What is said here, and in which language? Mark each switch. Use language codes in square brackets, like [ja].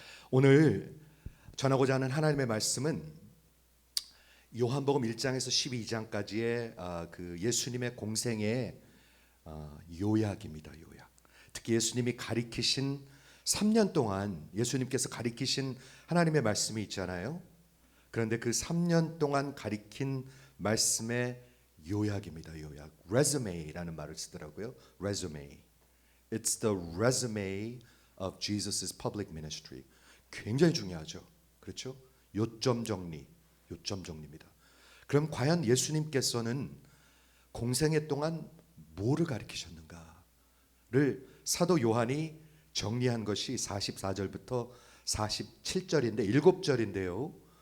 [ko] 오늘 전하고자 하는 하나님의 말씀은 요한복음 1장에서 12장까지의 그 예수님의 공생의 요약입니다. 요약. 특히 예수님이 가리키신 3년 동안 예수님께서 가리키신 하나님의 말씀이 있잖아요. 그런데 그 3년 동안 가리킨 말씀의 요약입니다. 요약. resume라는 말을 쓰더라고요. [en] resume. It's the resume of Jesus's public ministry. [ko] 굉장히 중요하죠. 그렇죠? 요점 정리입니다. 그럼 과연 예수님께서는 공생애 동안 뭐를 가리키셨는가를 사도 요한이 정리한 것이 44절부터 47절인데 7절인데요.